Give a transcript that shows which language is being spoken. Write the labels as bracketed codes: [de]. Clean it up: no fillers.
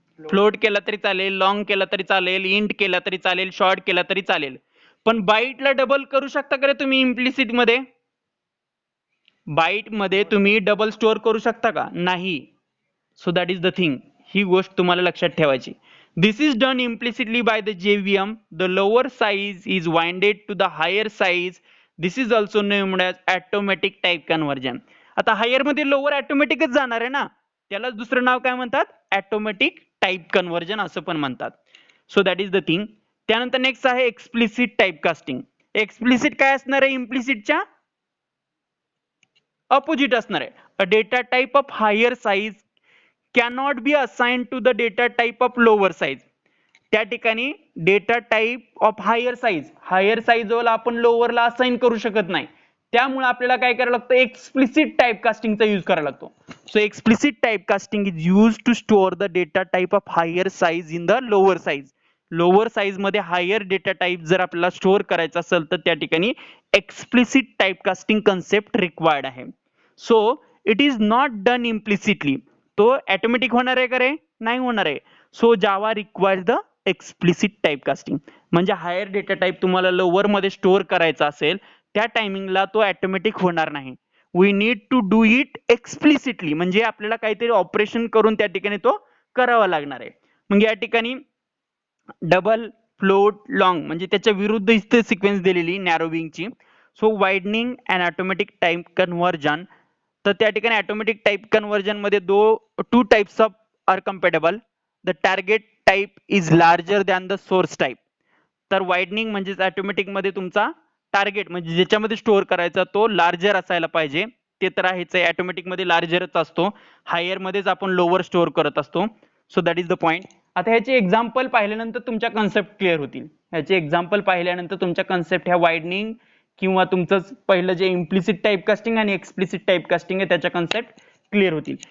[mr] Float केला तरी चालेल, लॉंग केला तरी चालेल, इंट केला तरी चालेल, शॉर्ट केला तरी चालेल। पण बाईटला डबल करू शकता का रे तुम्ही इम्प्लिसिट मध्ये, बाईट मध्ये तुम्ही डबल स्टोअर करू शकता का, नाही। [en] so that is the thing, [mr] ही गोष्ट तुम्हाला लक्षात ठेवायची। [en] This is done implicitly by the JVM. The lower size is winded to the higher size. This is also named as automatic type conversion. [mr] आता हायर मध्ये लोअर ऑटोमॅटिकच जाणार आहे ना, त्याला दुसरं नाव काय म्हणतात, ऑटोमॅटिक टाइप कन्व्हर्जन असं पण म्हणतात। [en] So that is the thing. [mr] त्यानंतर नेक्स्ट आहे एक्सप्लिसिट टाइप कास्टिंग। एक्सप्लिसिट काय असणार आहे, इम्प्लिसिटच्या अपोजिट असणार आहे। [en] A data type of higher size cannot be assigned to the data type of lower size. [mr] त्या ठिकाणी data type of higher size वाला आपण लोअरला असाइन करू शकत नाही, त्यामुळे आपल्याला काय करायला लागतं, एक्सप्लिसिट टाइप कास्टिंगचा यूज करायला लागतो। [en] So explicit type casting is use to store the data type of higher size in the lower size. [mr] Lower size मध्ये हायर डेटा टाइप जर आपल्याला स्टोअर करायचा असेल तर त्या ठिकाणी explicit type casting concept required आहे। [en] so it is not done implicitly, [mr] तो ऑटोमॅटिक होणार आहे का रे, नाही होणार आहे। [en] so Java requires the explicit type casting, [mr] म्हणजे हायर डेटा टाइप तुम्हाला लोअर मध्ये स्टोअर करायचा असेल त्या टायमिंगला तो ऑटोमॅटिक होणार नाही। [en] we need to do it explicitly, [mr] म्हणजे आपल्याला काहीतरी ऑपरेशन करून त्या ठिकाणी तो करावा लागणार आहे। म्हणजे या ठिकाणी डबल, फ्लोट, लॉंग म्हणजे त्याच्या विरुद्ध इथे सिक्वेन्स दिलेली नॅरोविंगची। [en] so widening and automatic type conversion, [mr] तर त्या ठिकाणी ऑटोमॅटिक टाइप कन्व्हर्जन मध्ये [en] Two types of are compatible. The target type is larger than the source type. [mr] तर वाइडनिंग म्हणजे ऑटोमॅटिक मध्ये तुमचा टार्गेट म्हणजे ज्याच्यामध्ये स्टोअर करायचा तो लार्जर असायला पाहिजे, ते तर आहेच आहे, ऑटोमॅटिक मध्ये लार्जरच असतो, हायर मध्येच आपण लोअर स्टोअर करत असतो। [en] So that is the point. [mr] आता ह्याचे एक्झाम्पल पाहिल्यानंतर तुमच्या कन्सेप्ट क्लिअर होतील। ह्याचे एक्झाम्पल पाहिल्यानंतर तुमच्या कन्सेप्ट ह्या वाइडनिंग किंवा तुमचं पहिलं जे इम्प्लिसिट टाइप कास्टिंग आणि एक्सप्लिसिट टाइप कास्टिंग आहे त्याच्या कन्सेप्ट क्लिअर होतील।